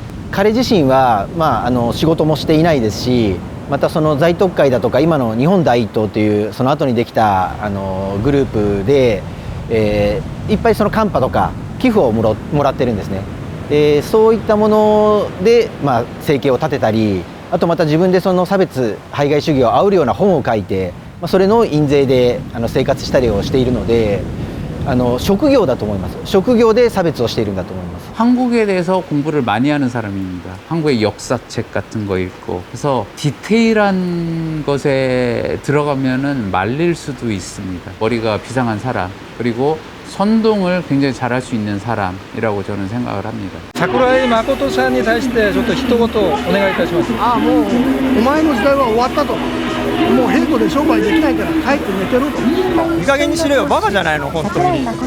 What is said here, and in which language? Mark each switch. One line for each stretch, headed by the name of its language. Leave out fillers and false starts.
Japanese: 彼自身は、仕事もしていないですし、またその在特会だとか今の日本第一党というその後にできたグループで、いっぱいそのカンパとか寄付をもらってるんですね。そういったもので、生計を立てたり、あとまた自分でその差別排外主義を煽るような本を書いて、それの印税で生活したりをしているので、職業だと思います。職業で差別をしているんだと思います。
Korean: 한국에 대해서 공부를 많이 하는 사람입니다. 한국의 역사책 같은 거 읽고, 그래서 디테일한 것에 들어가면은 말릴 수도 있습니다. 머리가 비상한 사람, 그리고 선동을 굉장히 잘할 수 있는 사람이라고 저는 생각을 합니다.
Japanese: 桜井誠さんに対してちょっと一言お願いいたします。もうお前の時代は終わったと。もうヘイトで商売できないから帰って寝てろと。いい加減にしろよ、バカじゃないの本当に。